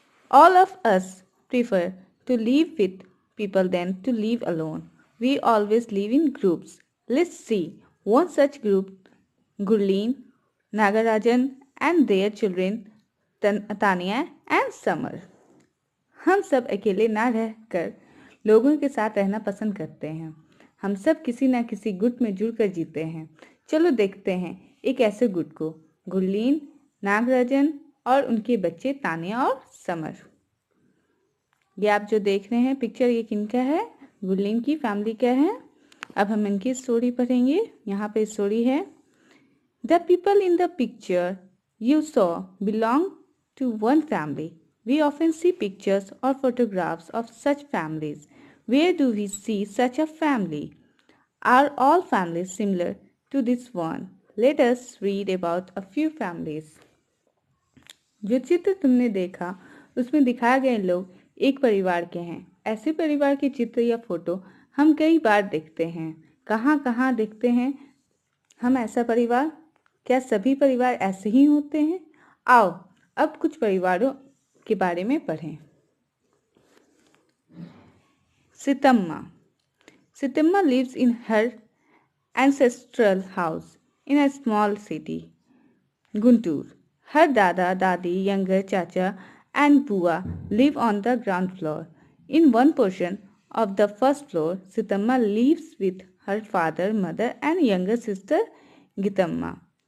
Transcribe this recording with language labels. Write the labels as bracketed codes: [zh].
[en] All of us prefer to live with people than to live alone. We always live in groups. Let's see one such group, Gurleen, Nagarajan and their children Tania and Summer. [hi] हम सब अकेले ना रहकर लोगों के साथ रहना पसंद करते हैं। हम सब किसी न किसी गुट में जुड़कर जीते हैं। चलो देखते हैं एक ऐसे गुट को, गुरलीन, नागराजन और उनके बच्चे तानिया और समर। ये आप जो देख रहे हैं पिक्चर, ये किनका है? गुरलीन की फैमिली का है। अब हम इनकी स्टोरी पढ़ेंगे। यहाँ पे स्टोरी है, [en] The people in the picture you saw belong to one family. We often see pictures or photographs of such families. Where do we see such a family? Are all families similar to this one? Let us read about a few families. [hi] जो चित्र तुमने देखा उसमें दिखाए गए लोग एक परिवार के हैं। ऐसे परिवार के चित्र या फोटो हम कई बार देखते हैं। कहाँ कहाँ देखते हैं हम ऐसा परिवार? क्या सभी परिवार ऐसे ही होते हैं? आओ अब कुछ परिवारों के बारे में पढ़ें। सितम्मा। [en] Sitamma lives in her ancestral house in a small city, Guntur. Her dada, dadi, younger chacha and bua live on the ground floor. In one portion of the first floor, Sitamma lives with her father, mother and younger sister Gitamma.